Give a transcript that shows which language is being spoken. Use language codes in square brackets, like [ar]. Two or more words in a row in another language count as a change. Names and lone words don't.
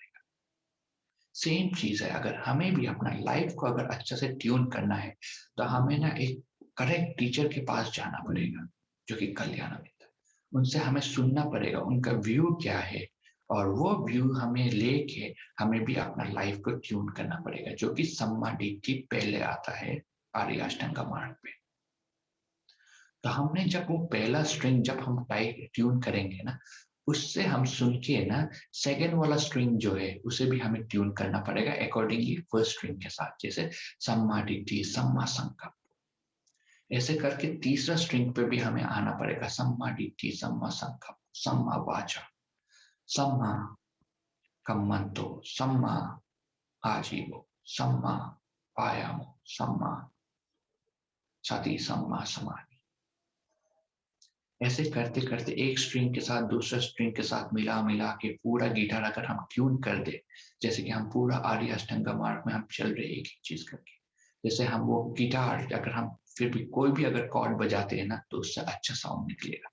[hi] सेम चीज है, अगर हमें भी अपना लाइफ को अगर अच्छा से ट्यून करना है तो हमें ना एक [en] correct teacher [hi] के पास जाना पड़ेगा, जो कि कल्याण मित्र, उनसे हमें सुनना पड़ेगा उनका व्यू क्या है, और वो व्यू हमें लेके हमें भी अपना लाइफ को ट्यून करना पड़ेगा, जो कि [pi] सम्मा डिट्ठी [hi] पहले आता है आर्य अष्टांग मार्ग पे। तो हमने जब वो पहला स्ट्रिंग जब हम [en] type tune [hi] करेंगे ना, उससे हम सुन के ना सेकेंड वाला स्ट्रिंग जो है उसे भी हमें ट्यून करना पड़ेगा [en] accordingly first string [hi] के साथ, जैसे [pi] सम्मा डिट्ठी सम्मा संकल्प। [hi] ऐसे करके तीसरा स्ट्रिंग पे भी हमें आना पड़ेगा, [pi] सम्मा डिट्ठी सम्मा संकल्प सम्मा वाचा सम्मा कम्मंतो सम्मा आजीवो सम्मा वायामो सम्मा सति सम्मा समाधि। [hi] ऐसे करते करते एक स्ट्रिंग के साथ दूसरा स्ट्रिंग के साथ मिला मिला के पूरा गिटार अगर हम ट्यून कर दे, जैसे कि हम पूरा आर्य अष्टांग मार्ग में हम चल रहे एक एक चीज करके, जैसे हम वो गिटार अगर हम फिर भी कोई भी अगर कॉर्ड बजाते हैं ना तो उससे अच्छा साउंड निकलेगा।